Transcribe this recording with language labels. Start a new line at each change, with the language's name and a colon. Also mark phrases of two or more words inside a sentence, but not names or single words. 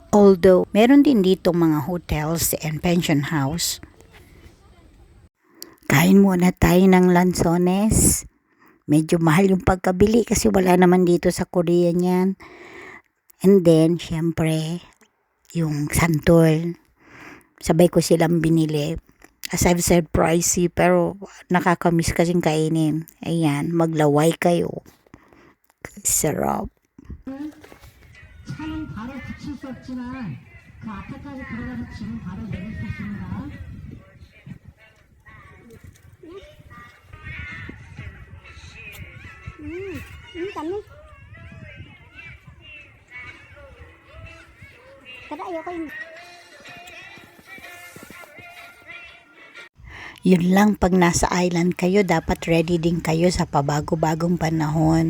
Filipino: Although, meron din dito mga
English: hotels and pension house.
Filipino: Kain muna tayo ng lansones. Medyo mahal yung pagkabili kasi wala naman dito sa Korea niyan. And then, syempre, yung santol. Sabay ko silang binili.
English: As I've said,
Filipino: pricey, pero nakakamiss kasing kainin. Ayan, maglaway kayo. Sarap.
Korean: 차는 바로 붙일 수 없지만 그 앞에까지 들어가서 짐은 바로 내릴 수 있습니다.
Filipino: Kami. Kada ayoko yung Yun lang, pag nasa island kayo, dapat ready din kayo sa pabago-bagong panahon.